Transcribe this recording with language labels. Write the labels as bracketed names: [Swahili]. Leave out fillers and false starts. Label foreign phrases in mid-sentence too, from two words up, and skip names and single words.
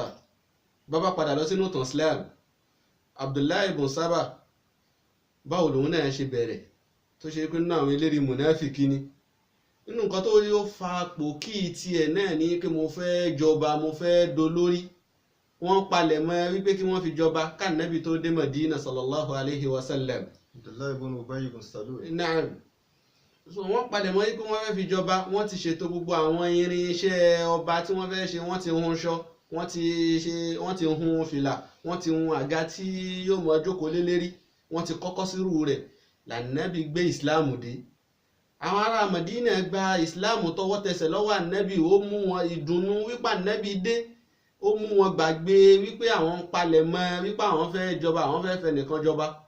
[Yoruba] Bàbá padà lọ sínú ìtàn Islam, Abdullahi ibn Saba báwo lòun náà ṣe bẹ̀rẹ̀ tó ṣe pé nínú àwọn eléré mùnáfìkí ni. Nínú nǹkan tó yóò fa pòkì tiẹ̀ náà ní pé mo fẹ́ jọba, mo fẹ́ dolórí. Wọ́n palẹ̀ mọ́ wípé kí wọ́n fi jọba kánàbí tó dé Madina [Arabic] صلى الله عليه وسلم. [Yoruba] Abdullahi ibn Ubay ibn Salul. Naam. So wọ́n palẹ̀ mọ́ wípé wọ́n fẹ́ fi jọba, wọ́n ti ṣètò gbogbo àwọn irinṣẹ́ ọba tí wọ́n fẹ́ ṣe, wọ́n ti hun ṣọ, wọ́n ti hun fìlà, wọ́n ti hun àga tí yóò mọ jókòó lé lérí, wọ́n ti kọ́kọ́ sírú rẹ̀ lànàbí gbé ìsìláàmù dé. Àwọn ará Madina gba ìsìláàmù tọwọ́ tẹsẹ̀ lọ́wọ́ ànábì, ó mú wọn ìdùnnú wípé ànábì dé, ó mú wọn gbàgbé wípé àwọn ń palẹ̀ mọ́ wípé àwọn fẹ́ jọba, àwọn fẹ́ fẹ́ nìkan jọba.